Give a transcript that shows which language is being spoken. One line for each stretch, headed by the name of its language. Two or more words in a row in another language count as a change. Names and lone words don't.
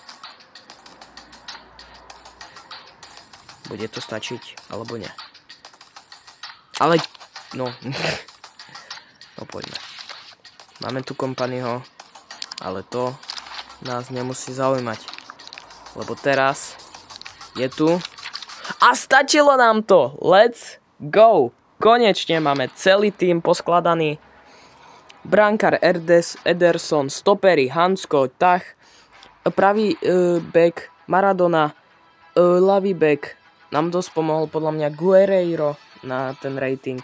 Slovak: Bude to stačiť, alebo nie. Ale, no... No poďme. Máme tu Kompanyho, ale to nás nemusí zaujímať. Lebo teraz je tu. A stačilo nám to!
English: Let's go!
Slovak: Konečne máme celý tým poskladaný. Brankár Ederson, stopery Hansko, Tah, pravý back Maradona, ľavý back nám dosť pomohol podľa mňa Guerreiro na ten rating.